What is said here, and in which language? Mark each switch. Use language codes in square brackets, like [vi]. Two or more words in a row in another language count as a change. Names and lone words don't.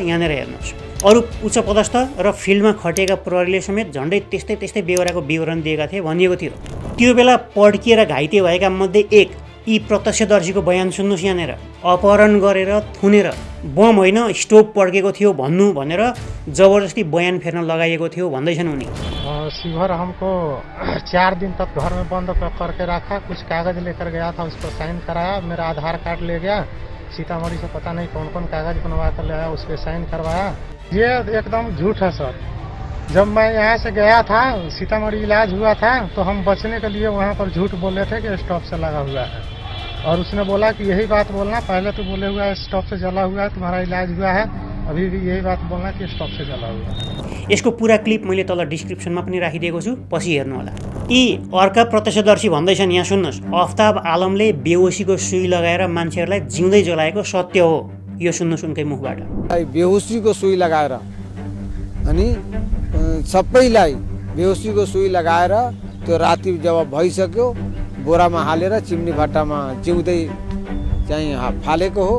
[ne] यहाँनिर हेर्नुहोस्, अरू उच्च पदस्थ र फिल्डमा खटिएका प्रहरीले समेत झन्डै त्यस्तै बेहोराको विवरण दिएका थिए भनिएको थियो। त्यो बेला पड्किएर घाइते भएका मध्ये एक यी प्रत्यक्षदर्शीको बयान सुन्नुहोस्। यहाँनिर अपहरण गरेर थुनेर बम होइन स्टोभ पड्केको थियो भन्नु भनेर जबरजस्ती बयान फेर्न लगाइएको थियो भन्दैछन् उनी। [hi] शिवहर हमको 4 दिन तक घर में बंद करके रखा, कुछ कागज लेकर गया था, उस पर साइन कराया, मेरा आधार कार्ड ले गया, सीतामढ़ी से पता नहीं कौन कौन कागज बनवा कर ले आया, उस पर साइन करवाया। ये एकदम झूठ है सर। जब मैं यहाँ से गया था, सीतामढ़ी इलाज हुआ था, तो हम बचने के लिए वहाँ पर झूठ बोले थे कि स्टॉप से लगा हुआ है, और उसने बोला कि यही बात बोलना, पहले तो बोले हुआ है स्टॉप से जला हुआ है, तुम्हारा इलाज हुआ है, अभी भी यही बात बोलना कि स्टॉप से जला हुआ है। [ne] यसको पुरा क्लिप मैले तल डिस्क्रिप्सनमा पनि राखिदिएको छु, पछि हेर्नु होला। यी अर्का प्रत्यक्षदर्शी भन्दैछन्, यहाँ सुन्नुहोस्, अफ्ताब आलमले बेहोसीको सुई लगाएर मान्छेहरूलाई जिउँदै जलाएको सत्य हो। यो सुन्नुहोस् उनकै मुखबाट। बेहोसीको सुई लगाएर अनि सबैलाई बेहोसीको सुई लगाएर त्यो राति जब भइसक्यो बोरामा हालेर चिम्नी भट्टामा जिउँदै चाहिँ फालेको हो।